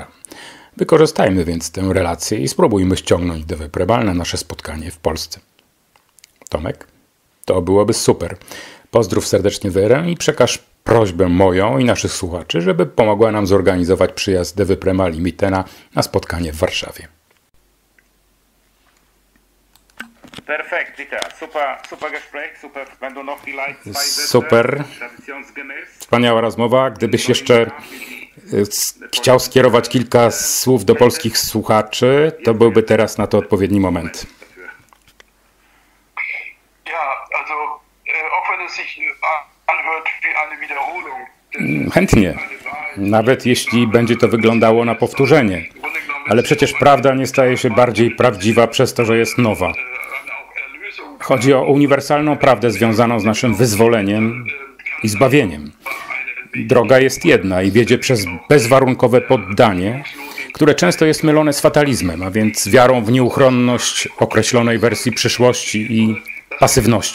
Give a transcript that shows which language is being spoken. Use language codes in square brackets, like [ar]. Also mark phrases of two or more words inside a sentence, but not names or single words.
[pl] Wykorzystajmy więc tę relację i spróbujmy ściągnąć Devę Premal na nasze spotkanie w Polsce. Tomek? To byłoby super. Pozdrów serdecznie Werę i przekaż prośbę moją i naszych słuchaczy, żeby pomogła nam zorganizować przyjazd Devy Premal i Mittena na spotkanie w Warszawie. [de] Perfekt, Dieter. Super Gespräch, super. Wenn du noch vielleicht zwei Sätze, Super. traditionsgemäß. [pl] Wspaniała rozmowa. Gdybyś jeszcze chciał skierować kilka słów do polskich słuchaczy, to byłby teraz na to odpowiedni moment. [de] Ja, also auch wenn es sich anhört wie eine Wiederholung. [pl] Chętnie. Nawet jeśli będzie to wyglądało na powtórzenie. Ale przecież prawda nie staje się bardziej prawdziwa przez to, że jest nowa. Chodzi o uniwersalną prawdę związaną z naszym wyzwoleniem i zbawieniem. Droga jest jedna i wiedzie przez bezwarunkowe poddanie, które często jest mylone z fatalizmem, a więc wiarą w nieuchronność określonej wersji przyszłości i pasywnością.